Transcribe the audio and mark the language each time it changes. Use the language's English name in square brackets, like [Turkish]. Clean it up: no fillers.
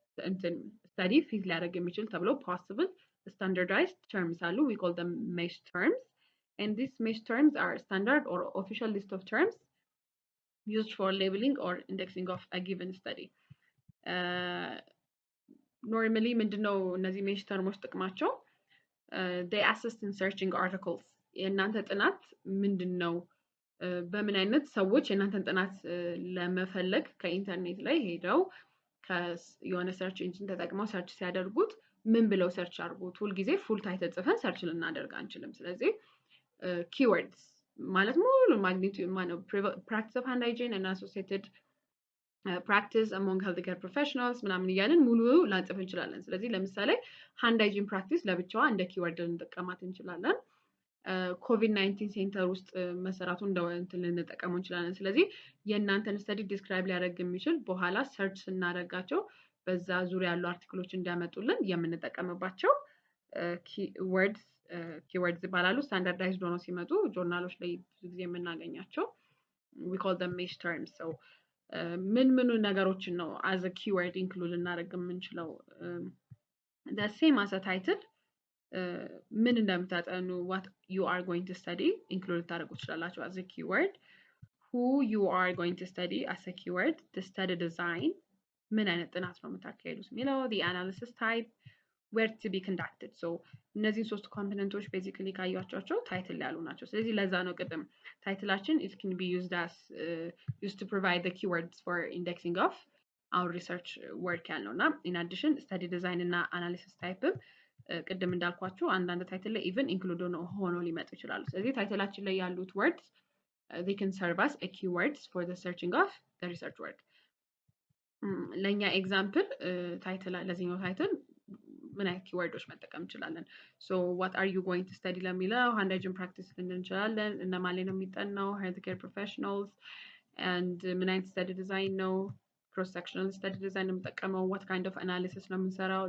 [Amharic] እንትን ስተዲ ፊት ሊያደርግ የሚችል ተብለው [English] possible standardized terms አሉ። we call them mesh terms, and these mesh terms are standard or official list of terms used for labeling or indexing of a given study. [Amharic] normally ምንድነው እነዚህ mesh terms ጥቅማቸው? [English] they assist in searching articles። [Amharic] የእናንተ ጥናት ምንድነው? በምን አይነት ሰዎች የእናንተን ጥናት ለመፈለግ ከኢንተርኔት ላይ ሄደው የሆነ ሰርች ኢንጂን ተጠቅመው ሰርች ሲያደርጉት ምን ብለው ሰርች አድርጉት? ሁልጊዜ ፉል ታይትል ጽፈን ሰርች ልናደርግ አንችልም። ስለዚህ ኪወርድስ ማለት ሙሉ ማግኒቲዩድ ማነው ፕራክቲስ ኦፍ ሃንድ ሃይጂን እና አሶሲኤትድ ፕራክቲስ አሞንግ ሄልዝ ኬር ፕሮፌሽናልስ ምናምን እያልን ሙሉ ላንጽፍ እንችላለን። ስለዚህ ለምሳሌ ሃንድ ሃይጂን ፕራክቲስ ለብቻዋ እንደ ኪወርድ ልንጠቀማት እንችላለን። ኮቪድ-19 ሴንተር ውስጥ መሰራቱን እንደ እንትን ልንጠቀመው እንችላለን። ስለዚህ የእናንተን ስተዲ ዲስክራይብ ሊያደርግ የሚችል በኋላ ሰርች ስናደርጋቸው በዛ ዙሪያ ያሉ አርቲክሎች እንዲያመጡልን የምንጠቀምባቸው ኪወርድስ ይባላሉ። ስታንዳርዳይዝድ ሆነው ሲመጡ ጆርናሎች ላይ ብዙ ጊዜ የምናገኛቸው [English] we call them mesh terms. so ምን ነገሮችን ነው as a keyword include ልናደርግ የምንችለው? the same as a title [Amharic] ምን እንደምታጠኑ [English] what you are going to study include ታደርጉ ትችላላችሁ as a keyword. who you are going to study as a keyword. the study design [Amharic] ምን አይነት ጥናት ነው የምታካሂዱት የሚለው [English] the analysis type, where to be conducted. so እነዚህ ሶስት ኮምፖነንቶች ቤዚካሊ ካያችኋቸው ታይትል ያሉ ናቸው። [Amharic] ስለዚህ ለዛ ነው ቅድም ታይትላችን [English] it can be used to provide the keywords for indexing of our research work ያልነውና in addition study design እና analysis type ቅድም እንዳልኳችሁ አንዳንድ ታይትል ላይ ኢቭን ኢንክሉድ ሆኖ ሊመጡ ይችላሉ። ስለዚህ ታይትላችን ላይ ያሉት words they can serve as a keywords for the searching of the research work. [Amharic] ለኛ ኤግዛምፕል ታይትል ለዚህኛው ታይትል ምን አይነት ኪወርዶች መጠቀም እንችላለን? so [English] what are you going to study [Amharic] ለሚለው ሃንድ ሃይጂን ፕራክቲስ እንችላለን። እነማን ላይ ነው የሚጠናው? ሄልዝ ኬር ፕሮፌሽናልስ። and ምን አይነት ስተዲ ዲዛይን ነው? ክሮስ ሴክሽናል ስተዲ ዲዛይን ነው የምንጠቀመው። [English] what kind of analysis [Amharic] ነው የምንሰራው?